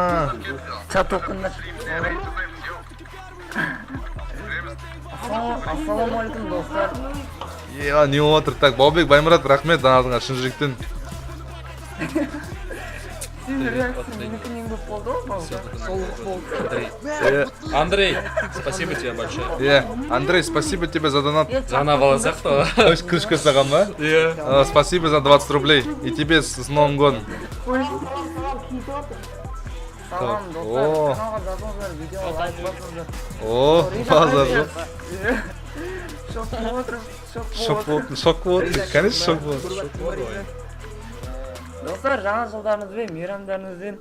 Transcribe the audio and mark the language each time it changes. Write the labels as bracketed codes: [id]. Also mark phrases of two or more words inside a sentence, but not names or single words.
[kk] Чат оқыңдаршы. Ассалаумалейкум достар. Не отыр, так, Баубек Баймұрат, рахмет данадыңа шын жүректен. Сен реакция менікінен көп болды ғой, солық болды. [ru] Андрей, спасибо тебе большое. Андрей, спасибо тебе за донат. [kk] Жаңа бала сияқты. Крышка саған ба? [ru] Спасибо за 20 рублей. И тебе с Новым годом. [kk] Салам достар, каналға жазыңыздар, видеоға лайк басыңыздар. О, базар жоқ. Шок болып отырмын, Шок болды, конечно шок болды. Достар, жаңа жылдарыңызбен, мейрамдарыңызбен.